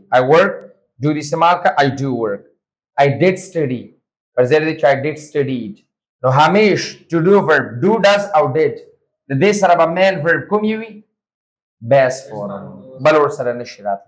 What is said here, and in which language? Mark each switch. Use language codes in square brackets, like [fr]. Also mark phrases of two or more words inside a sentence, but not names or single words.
[en] I work, do [ps] دې استعمال کا [en] I do work. I did study. [ps] پر ځای دی چې [en] I did studied. [ps] نو همیش [en] to do verb do does [ps] او did د دې سره به [en] main verb [ps] کوم وي [en] base form [ps] بل ور سره نشي راتلی.